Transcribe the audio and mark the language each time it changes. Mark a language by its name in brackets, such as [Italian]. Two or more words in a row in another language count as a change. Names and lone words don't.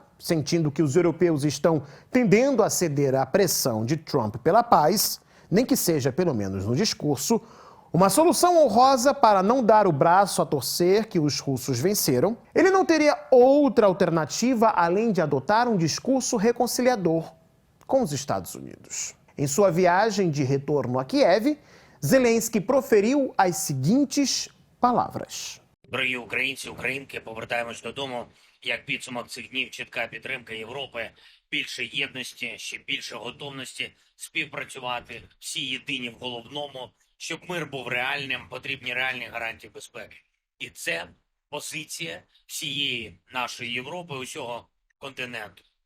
[Portuguese] Sentindo que os europeus estão tendendo a ceder à pressão de Trump pela paz, nem que seja pelo menos no discurso, uma solução honrosa para não dar o braço a torcer que os russos venceram, ele não teria outra alternativa além de adotar um discurso reconciliador com os Estados Unidos. Em sua viagem de retorno a Kiev, Zelensky proferiu as seguintes palavras. [Ukrainian] Дорогі українці, українки, повертаємось додому. Як підсумок цих днів, чітка підтримка Європи, більше єдності, ще більше готовності співпрацювати, всі єдині в головному, щоб мир був реальним, потрібні реальні гарантії безпеки. І це позиція всієї нашої Європи, усього континенту.